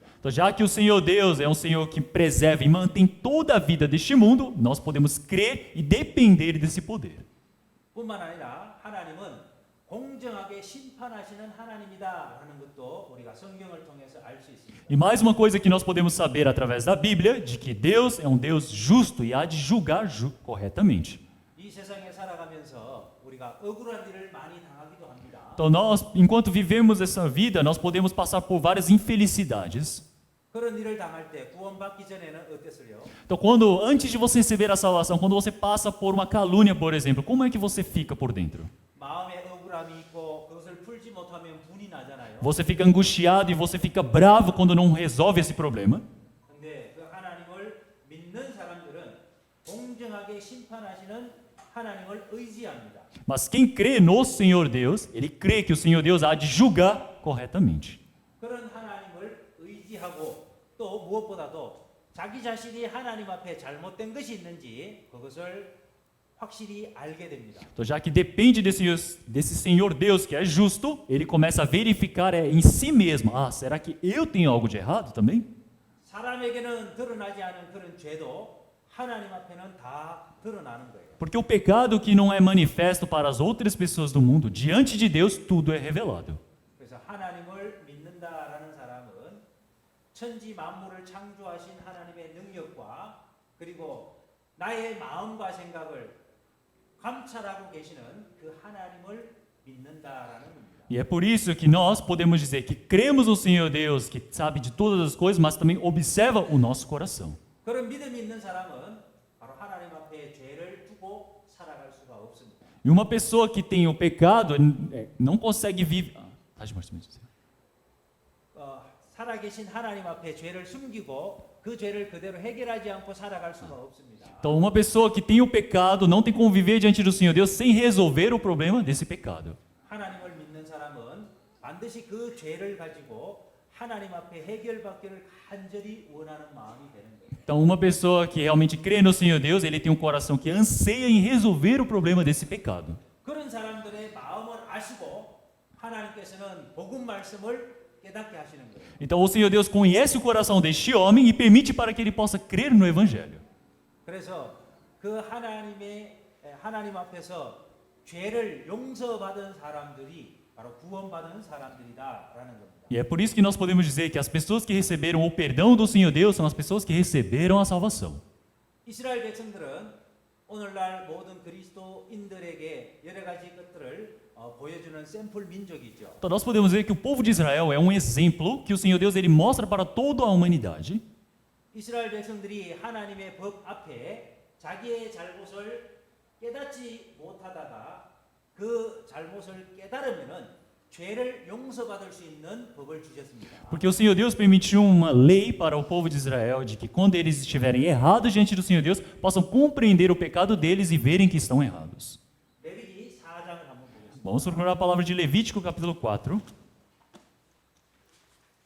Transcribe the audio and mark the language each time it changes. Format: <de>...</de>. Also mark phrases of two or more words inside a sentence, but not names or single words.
<pt>Então, já que o Senhor Deus é um Senhor que preserva e mantém toda a vida deste mundo, nós podemos crer e depender desse poder.</pt> <ko>뿐만 아니라 하나님은 공정하게 심판하시는 하나님이다라는 것도 우리가 성경을 통해서 알 수 있습니다.</ko> <pt>E mais uma coisa que nós podemos saber através da Bíblia, de que Deus é um Deus justo e há de julgar corretamente.</pt> <ko>이 세상에 살아가면서 우리가 억울한 일을 많이 당하기도 합니다.</ko> <pt>Então, nós, enquanto vivemos essa vida, nós podemos passar por várias infelicidades.</pt> <ko>그런 일을 당할 때 구원받기 전에는 어땠어요?</ko> <pt>Então, antes de você receber a salvação, quando você passa por uma calúnia, por exemplo, como é que você fica por dentro?</pt> <ko>마음에 억울함이 있고 그것을 풀지 못하면 분이 나잖아요.</ko> <pt>Você fica angustiado e você fica bravo quando não resolve esse problema.</pt> <ko>근데 그 하나님을 믿는 사람들은 공정하게 심판하시는 하나님을 의지합니다.</ko> <pt>Mas quem crê no Senhor Deus, ele crê que o Senhor Deus há de julgar corretamente.</pt> <ko>그런 하나님을 의지하고 또 무엇보다도 자기 자신이 하나님 앞에 잘못된 것이 있는지 그것을 확실히 알게 됩니다.</ko> <pt>Então, já que depende desse Senhor Deus que é justo, ele começa a verificar em si mesmo: será que eu tenho algo de errado também?</pt> <ko>사람에게는 드러나지 않은 그런 죄도 하나님 앞에는 다 드러나는 거예요.</ko> <pt>Porque o pecado que não é manifesto para as outras pessoas do mundo, diante de Deus, tudo é revelado.</pt> <ko>그래서 하나님을 믿는다라는 사람은 천지 만물을 창조하신 하나님의 능력과 그리고 나의 마음과 생각을 감찰하고 계시는 그 하나님을 믿는다라는 겁니다.</ko> <pt>E é por isso que nós podemos dizer que cremos no Senhor Deus, que sabe de todas as coisas, mas também observa o nosso coração.</pt> <ko>그런 믿음이 있는 사람은 바로 하나님 앞에 죄를 두고 살아갈 수가 없습니다.</ko> <pt>E uma pessoa que tem o pecado não consegue viver.</pt> <ko>살아계신 하나님 앞에 죄를 숨기고 그 죄를 그대로 해결하지 않고 살아갈 수가 없습니다.</ko> <pt>Então, uma pessoa que tem o pecado não tem como viver diante do Senhor Deus sem resolver o problema desse pecado.</pt> <ko>하나님을 믿는 사람은 반드시 그 죄를 가지고 하나님 앞에 해결받기를 간절히 원하는 마음이 되는 거예요.</ko> <pt>Então, uma pessoa que realmente crê no Senhor Deus, ele tem um coração que anseia em resolver o problema desse pecado.</pt> <ko>그런 사람들의 마음을 아시고 하나님께서는 복음 말씀을 깨닫게 하시는 거예요.</ko> <pt>Então, o Senhor Deus conhece o coração deste homem e permite para que ele possa crer no Evangelho.</pt> <ko>그래서 그 하나님 앞에서 죄를 용서받은 사람들이 바로 구원받은 사람들이다라는 겁니다.</ko> <pt>E é por isso que nós podemos dizer que as pessoas que receberam o perdão do Senhor Deus são as pessoas que receberam a salvação.</pt> <ko>이스라엘 백성들은 오늘날 모든 그리스도인들에게 여러 가지 것들을 보여주는 샘플 민족이죠.</ko> <pt>Então, nós podemos ver que o povo de Israel é um exemplo que o Senhor Deus ele mostra para toda a humanidade.</pt> <ko>이스라엘 백성들이 하나님의 법 앞에 자기의 잘못을 깨닫지 못하다가 그 잘못을 깨달으면은 죄를 용서받을 수 있는 법을 주셨습니다.</ko> <pt>Porque o Senhor Deus permitiu uma lei para o povo de Israel de que quando eles estiverem errados diante do Senhor Deus, possam compreender o pecado deles e verem que estão errados.</pt> <ko>레위기 4장을 한번 보겠습니다.</ko> <pt>Vamos procurar a palavra de Levítico capítulo 4.</pt>